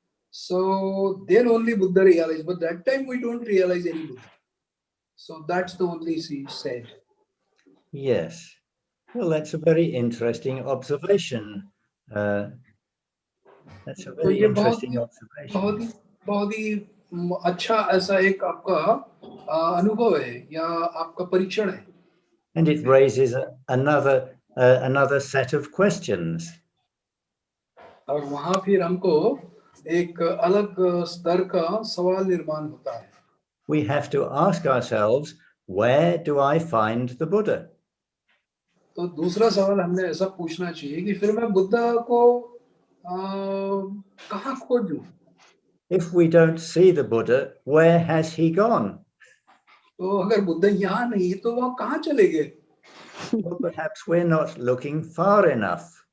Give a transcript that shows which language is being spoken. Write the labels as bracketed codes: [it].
[en] So then only Buddha realized. But that time we don't realize any Buddha. So that's the only she said. Yes. Well, that's a very interesting observation. That's a very interesting observation. [hi] बहुत ही अच्छा ऐसा एक आपका अनुभव है या आपका परीक्षण है. [en] And it raises another set of questions. [hi] और वहाँ फिर हमको एक अलग स्तर का सवाल निर्माण होता है. [en] We have to ask ourselves, where do I find the Buddha? [hi] तो दूसरा सवाल हमने ऐसा पूछना चाहिए कि फिर मैं बुद्धा को कहाँ खोजूं? [en] If we don't see the Buddha, where has he gone? [hi] तो अगर बुद्ध यहाँ नहीं तो वह कहाँ चले गए? [en] Well, perhaps we're not looking far enough.